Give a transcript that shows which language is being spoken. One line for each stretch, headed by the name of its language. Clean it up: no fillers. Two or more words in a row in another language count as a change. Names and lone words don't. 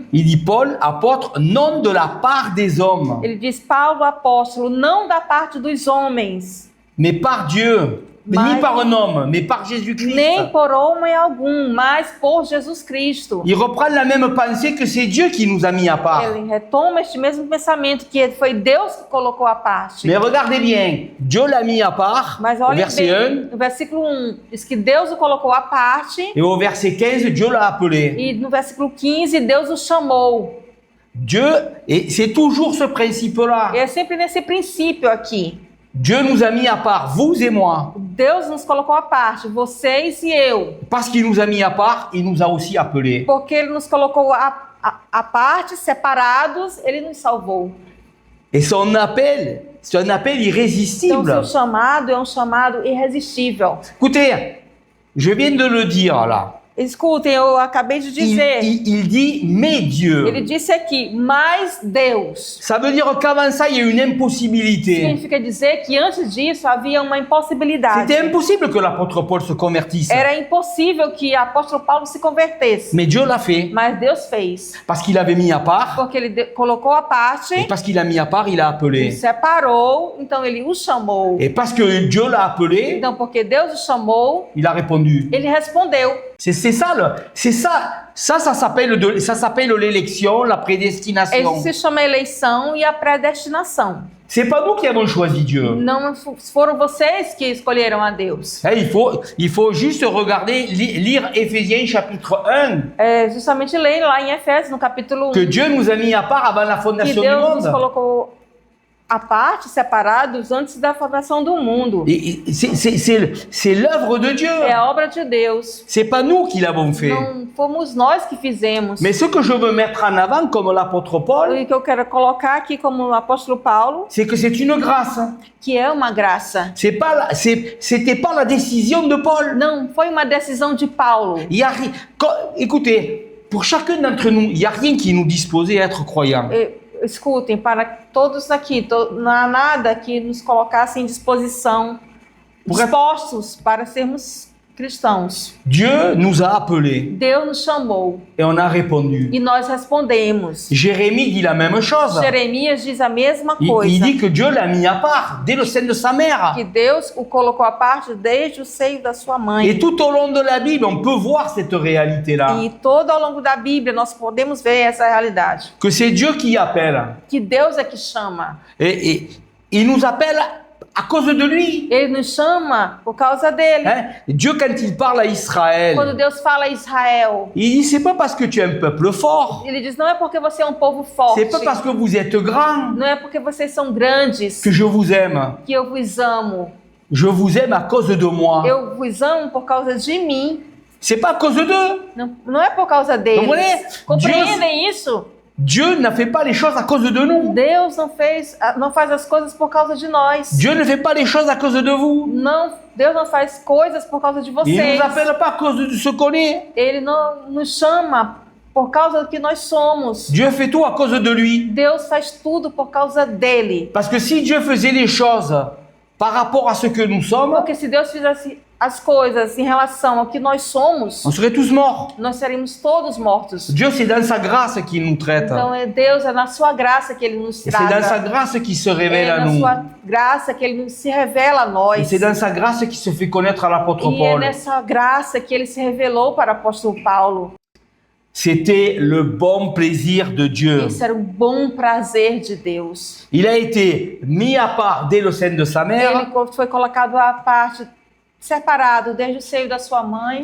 French: il dit Paul, apôtre, non de la part des hommes,
Portuguese: ele diz, Paulo, apóstolo, não da parte dos homens,
French: mais par Dieu.
Portuguese: Mas-
French: Ni par un homme, mais par Jésus-Christ.
Portuguese: nem por homem algum, mas por Jesus Cristo.
French: Il reprend la même pensée que c'est Dieu qui nous a mis à part.
Portuguese: Ele retoma este mesmo pensamento, que foi Deus que colocou à parte.
French: Mais regardez bien, Dieu l'a mis à part,
Portuguese: Mas
French: au
Portuguese: olhem
French: verset 1,
Portuguese: bem, no versículo 1, diz que Deus o colocou à parte,
French: et au verset 15, Dieu l'a appelé.
Portuguese: e no versículo 15, Deus o chamou.
French: Dieu, et c'est toujours ce principe-là.
Portuguese: E é sempre nesse princípio aqui.
French: Dieu nous a mis à part, vous et moi.
Portuguese: Deus nos colocou à parte, vocês e eu.
French: Parce qu'il nous a mis à part, il nous a aussi appelés.
Portuguese: Porque Ele nos colocou à parte, separados, Ele nos salvou.
French: Et son appel, c'est un appel
Portuguese: Então,
French: irrésistible.
Portuguese: seu chamado é um chamado irresistível.
French: Écoutez, je viens de le dire là.
Portuguese: Escutem, eu acabei de dizer.
French: Il dit, mais Dieu.
Portuguese: Ele disse aqui, mas Deus.
French: Ça veut dire qu'avant ça, il y a une impossibilité.
Portuguese: Significa dizer que antes disso havia uma impossibilidade.
French: C'était impossible que l'apôtre Paul se convertisse.
Portuguese: Era impossível que o apóstolo Paulo se convertesse.
French: Mais Dieu l'a fait.
Portuguese: Mas Deus fez.
French: Parce qu'il avait mis à part.
Portuguese: Porque Ele colocou à parte,
French: Et parce qu'il a mis à part, il a
Portuguese: Ele
French: appelé.
Portuguese: separou, então Ele o chamou.
French: Et parce que Dieu l'a appelé,
Portuguese: Então, porque Deus o chamou,
French: il a répondu.
Portuguese: Ele respondeu.
French: C'est ça, ça s'appelle l'élection, la prédestination.
Portuguese: Isso se chama eleição e a predestinação.
French: C'est pas nous qui avons choisi Dieu.
Portuguese: Não foram vocês que escolheram a Deus.
French: Hein, il faut juste regarder, lire Éphésiens chapitre 1,
Portuguese: É justamente ler lá em Efésios, no capítulo 1,
French: que Dieu nous a mis à part avant la
Portuguese: que
French: fondation du
Portuguese: Deus nos
French: monde.
Portuguese: colocou à parte, separados, antes da fundação do mundo.
French: Et c'est l'œuvre de Dieu.
Portuguese: É a obra de Deus.
French: C'est pas nous qui l'avons fait.
Portuguese: Não fomos nós que fizemos.
French: Mais ce que je veux mettre en avant, comme l'apôtre Paul,
Portuguese: O que eu quero colocar aqui como o apóstolo Paulo,
French: c'est que c'est une grâce.
Portuguese: que é uma graça.
French: C'était pas la décision de Paul.
Portuguese: Não foi uma decisão de Paulo.
French: Il y a écoutez, pour chacun d'entre nous, il n'y a rien qui nous disposait à être croyants.
Portuguese: escutem, para todos aqui, não há nada que nos colocasse em disposição, dispostos para sermos cristãos.
French: Dieu nous a appelés
Portuguese: Deus nos chamou
French: et on a répondu.
Portuguese: e nós respondemos.
French: Jérémie dit la même chose.
Portuguese: Jeremias diz a mesma
French: Il
Portuguese: coisa,
French: dit que Dieu l'a mis à part dès le sein de sa mère.
Portuguese: que Deus o colocou à parte desde o seio da sua mãe.
French: Et tout au long de la Bible, on peut voir cette réalité-là.
Portuguese: E todo ao longo da Bíblia nós podemos ver essa realidade.
French: Que c'est Dieu qui appelle.
Portuguese: Que Deus é que chama.
French: Et il nous appelle à cause de lui.
Portuguese: Ele nos chama por causa dele.
French: Hein? Dieu, quand il parle à
Portuguese: Quando
French: Israël,
Portuguese: Deus fala a Israel,
French: il dit c'est pas parce que tu es un peuple fort,
Portuguese: ele diz, não é porque você é um povo forte,
French: c'est pas parce que vous êtes grand
Portuguese: não é porque vocês são grandes
French: que je vous aime.
Portuguese: que eu vos amo.
French: Je vous aime à cause de moi.
Portuguese: Eu vos amo por causa de mim.
French: C'est pas à cause d'eux.
Portuguese: Não é por causa deles.
French: Comprenez?
Portuguese: Compreendem isso?
French: Dieu n'a fait pas les choses à cause de nous.
Portuguese: Deus não faz as coisas por causa de nós.
French: Dieu ne fait pas les choses à cause de vous.
Portuguese: Não, Deus não faz coisas por causa de
French: Il
Portuguese: vocês.
French: ne nous appelle pas à cause de ce qu'on est.
Portuguese: Ele não nos chama por causa do que nós somos.
French: Dieu fait tout à cause de lui.
Portuguese: Deus faz tudo por causa dele.
French: Parce que si Dieu faisait les choses par rapport à ce que nous sommes,
Portuguese: Porque se Deus fizesse as coisas em relação ao que nós somos,
French: on serait tous morts.
Portuguese: nós seríamos todos mortos.
French: Dieu, c'est dans sa grâce qu'il nous traite.
Portuguese: Então Deus é na sua graça que Ele nos
French: Et c'est dans sa
Portuguese: trata.
French: grâce qu'il se révèle
Portuguese: É
French: à
Portuguese: na
French: nous.
Portuguese: sua graça que Ele se revela a
French: Et
Portuguese: nós.
French: c'est dans sa grâce qu'il se fait connaître à l'apôtre
Portuguese: E é
French: Paul.
Portuguese: nessa graça que Ele se revelou para o apóstolo Paulo.
French: C'était le bon plaisir de Dieu.
Portuguese: Esse era um bom prazer de Deus.
French: Il a été mis à part dès le sein de sa mère.
Portuguese: Ele foi colocado à parte, separado desde o seio da sua mãe.